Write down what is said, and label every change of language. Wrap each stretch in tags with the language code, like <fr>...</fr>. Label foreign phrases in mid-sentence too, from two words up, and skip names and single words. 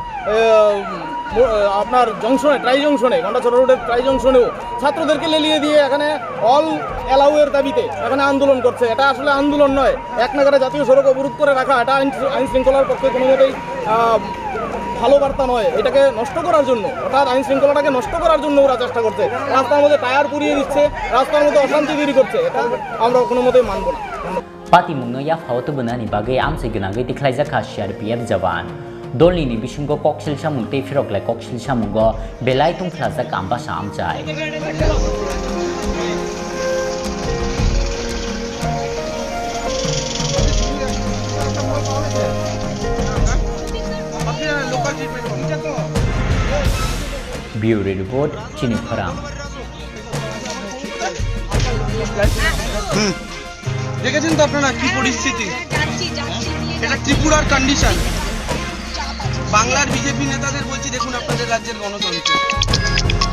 <bn>আপনার জংশনে ট্রাই জংশনে গন্ডাছড়া রোডের ট্রাই জংশনেও ছাত্রদেরকে লেলিয়ে দিয়ে এখানে অল অ্যালাউয়ের দাবিতে এখানে আন্দোলন করছে এটা আসলে আন্দোলন নয় এক নাগারে জাতীয় সড়ক অবরোধ করে রাখা এটা আইন শৃঙ্খলার পক্ষে কোনো মতেই ভালো বার্তা নয় এটাকে নষ্ট করার জন্য অর্থাৎ আইন শৃঙ্খলাটাকে নষ্ট করার জন্য ওরা চেষ্টা করছে রাস্তার মধ্যে টায়ার পুড়িয়ে দিচ্ছে রাস্তার মধ্যে অশান্তি তৈরি করছে এটা আমরা কোনো মতেই মানব না</bn> <trp>Patimungo ya phawtobunani bagai amse gnangai tikhlaijaka CRPF jawan dolni bisingo koksil samung te phiroklai koksil samungo belai Tongphwlajak Ambassa amchai</trp> <en>Bureau report</en> <trp>Chini Khorang</trp> <bn>দেখেছেন তো আপনারা কি পরিস্থিতি এটা ত্রিপুরার কন্ডিশন বাংলার বিজেপি নেতাদের বলছি দেখুন আপনাদের রাজ্যের গণতন্ত্র</bn>